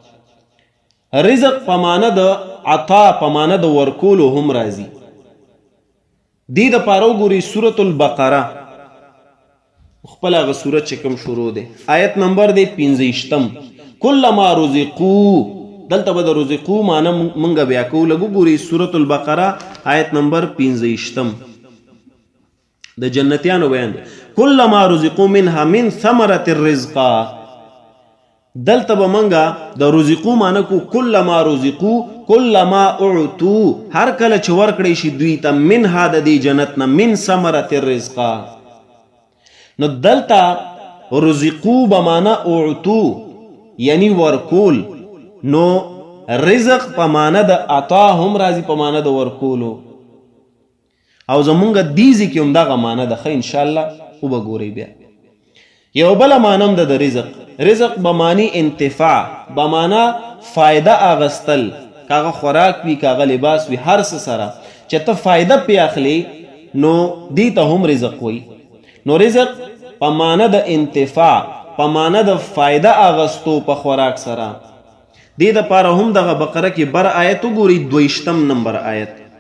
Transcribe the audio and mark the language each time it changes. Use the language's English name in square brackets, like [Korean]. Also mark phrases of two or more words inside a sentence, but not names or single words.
[Pashto] رزق په معنی د عطا په معنی د ورکولو هم راځي دې د پاره وګورئ سورۃ البقره خپل هغه سورت چې کوم شروع ده آیت نمبر دی 15 [Arabic] کلما رزقو [Pashto] دلته به د رزقو معنی مونږ بیا کوو لږ وګورئ سورۃ البقره آیت نمبر 15 د جنتیانو بیان [Arabic] کلما رزقو منها من ثمرة الرزق [Pashto] دلته به مونږ د رزقو معنی کو [Arabic] کلما رزقو کلما اعطو [Pashto] هر کله چې ورکړی شي دوی ته منها د دې جنت نه [Arabic] من ثمرة الرزق [Pashto] نو دلتا رزقو بمانا اعطو یعنی ورکول نو رزق پمانا د عطا هم رازی پمانا د ورکولو او زمونږ دیزی کې هم دغه معنا ده [Arabic] ان شاء الله [Pashto] او بګوري بیا یو بل معنی د رزق بمانی انتفاع بمانا فائدہ اغستل کاغه خوراک وی کاغه لباس وی هر څه سره چې ته فائدہ پی اخلي نو دی ته هم رزق وی نو رزق په معنی د انتفاع په معنی د فائدہ اغستو په خوراک سره دې د پاره هم دغه بقره کې بر آیت وګورئ 22 نمبر آیت